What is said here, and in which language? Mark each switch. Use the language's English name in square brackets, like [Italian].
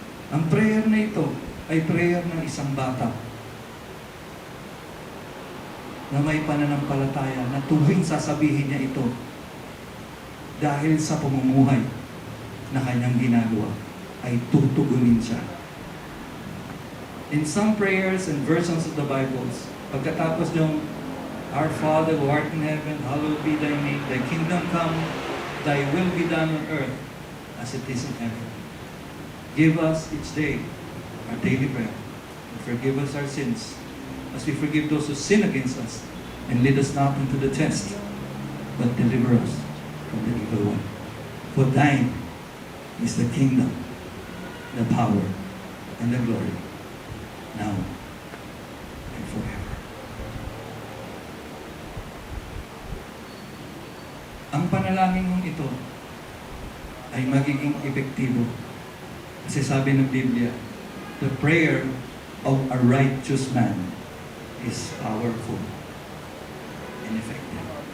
[Filipino] Ang prayer na ito ay prayer ng isang bata na may pananampalataya na tuwing sasabihin niya ito dahil sa pamumuhay na kanyang ginagawa ay tutugunin siya. [English] In some prayers and versions of the Bibles, [Filipino] pagkatapos ng [English] Our Father who art in heaven, hallowed be thy name, thy kingdom come, thy will be done on earth as it is in heaven. Give us each day our daily bread, and forgive us our sins, as we forgive those who sin against us, and lead us not into the test, but deliver us from the evil one. For thine is the kingdom, the power, and the glory, now and forever. [Filipino] Ang panalangin mong ito ay magiging epektibo. Kasi sabi ng Biblia, [English] the prayer of a righteous man is powerful and effective.